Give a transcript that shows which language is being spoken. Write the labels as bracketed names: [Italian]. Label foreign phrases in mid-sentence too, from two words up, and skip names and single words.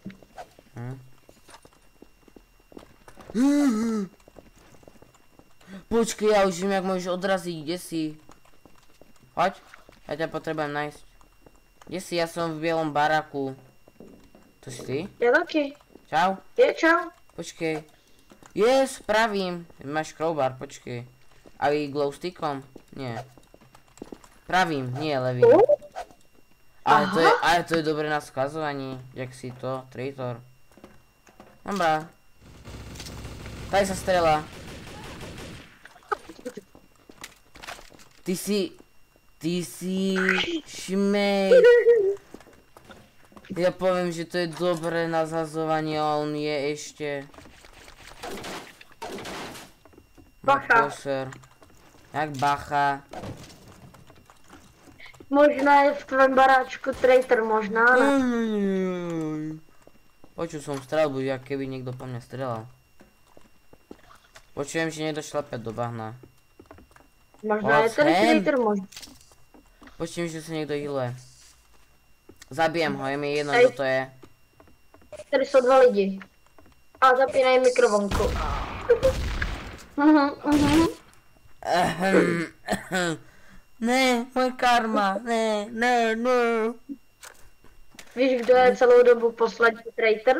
[Czech] Počkej, já už vím, jak můžeš odrazit, kde jsi? Hoď, já tě potřebujem najít. Kde jsi? Já jsem v bělom baraku. To jsi ty? Je taky. Čau. Je, čau. Počkej. Yes, pravím. Máš crowbar, počkej. [Slovak] A i glowstickom? Nie. Pravým, nie levým. Ale to je dobré na skazovanie. [Czech] Jak si to? Traitor. Dobrá. [Slovak] Tady sa strela. Ty si šmej. Ja poviem, že to je dobré na zhazovanie a on je ešte. [Czech] Bacha. Jak bacha? Možná je v tvém baráčku traitor, možná, ne? [Slovak] Počul som strelbu, jak keby niekto po mňa strelal. Počujem, že niekto šlape do bahna. [Czech] Možná je ten traitor, možná. [Slovak] Počujem, že sa niekto healuje. Zabijem ho, je mi jedno, kto to je. [Czech] Tady jsou 2 lidi. A zapínají mikrovlnku. Ne, můj karma, ne. Víš, kdo je celou dobu poslední traitor?